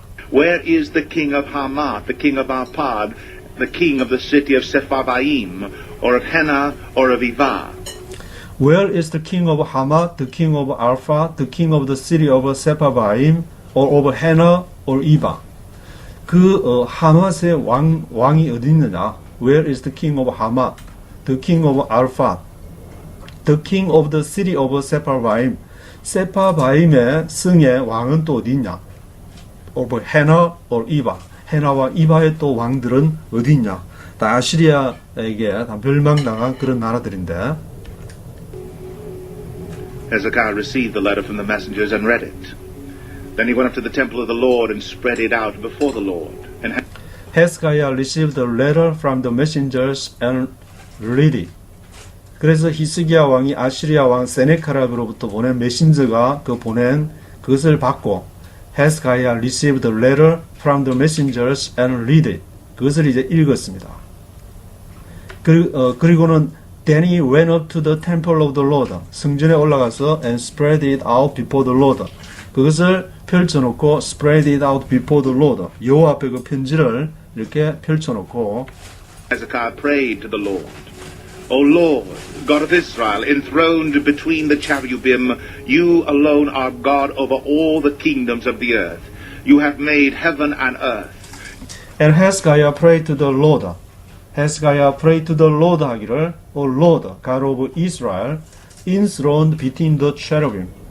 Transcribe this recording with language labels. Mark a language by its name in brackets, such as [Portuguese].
[English] Where is the king of Hamath, the king of Arpad, the king of the city of Sepharvaim, or of Hena, or of Ivah? Where is the king of Hamath, the king of Arpad, the king of the city of Sepharvaim, or of Hena, or Ivah? [Korean] 하맛의 왕이 어디 있느냐? [English] Where is the king of Hamath, the king of Arpad, the king of the city of Sepharvaim? [Korean] 세파바임의 성의 왕은 또 어디 있냐? [English] Of Hena or Ivah. [Korean] 헤나와 이바의 또 왕들은 어디 있냐? 다 아시리아에게 다 멸망당한 그런 나라들인데. [English] Hezekiah received the letter from the messengers and read it. Then he went up to the temple of the Lord and spread it out before the Lord. And Hezekiah received the letter from the messengers and read it. [Korean] 그래서 히스기야 왕이 아시리아 왕 세네케립으로부터 보낸 메신저가 보낸 그것을 받고 [English] Hezekiah received the letter from the messengers and read it. [Korean] 그것을 이제 읽었습니다. 그리고는 [English] Then he went up to the temple of the Lord. [Korean] 성전에 올라가서 [English] and spread it out before the Lord. [Korean] 그것을 펼쳐놓고 [English] spread it out before the Lord. [Korean] 여호와 앞에 그 편지를 이렇게 펼쳐놓고 [English] Hezekiah prayed to the Lord. O Lord, God of Israel, enthroned between the cherubim, you alone are God over all the kingdoms of the earth. You have made heaven and earth. And Hezekiah prayed to the Lord. Hezekiah prayed to the Lord [Korean] 하기를 [English] O Lord, God of Israel, enthroned between the cherubim.